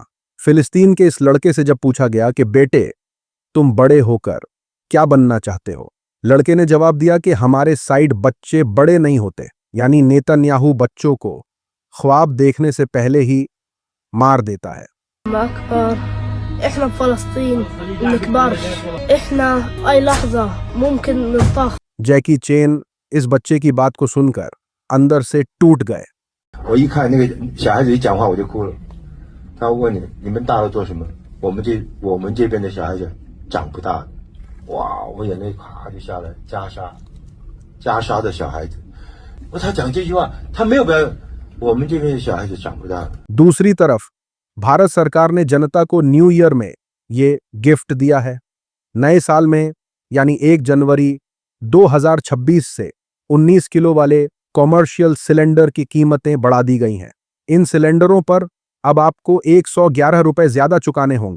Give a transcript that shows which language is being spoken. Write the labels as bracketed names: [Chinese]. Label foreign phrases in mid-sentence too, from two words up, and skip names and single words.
[Hindi] फिलिस्तीन के इस लड़के से जब पूछा गया कि बेटे तुम बड़े होकर क्या बनना चाहते हो, लड़के ने जवाब दिया कि हमारे साइड बच्चे बड़े नहीं होते, यानी नेतन्याहू बच्चों को ख्वाब देखने से पहले ही मार देता है। जैकी चेन इस बच्चे की बात को सुनकर अंदर से टूट गए। [Chinese] 我一看那个小孩子一讲话我就哭了。他问你们大了做什么？我们这边的小孩子长不大。哇，我眼泪啪就下来，加沙的小孩子， 他讲这句话，他没有表扬我们这边的小孩子长不大。 [Hindi] दूसरी तरफ भारत सरकार ने जनता को [English] new year [Hindi] में ये गिफ्ट दिया है। नए साल में यानी 1 जनवरी 2026 से 19 किलो वाले कॉमर्शियल सिलेंडर की कीमतें बढ़ा दी गई हैं। इन सिलेंडरों पर अब आपको 111 रुपए ज्यादा चुकाने होंगे।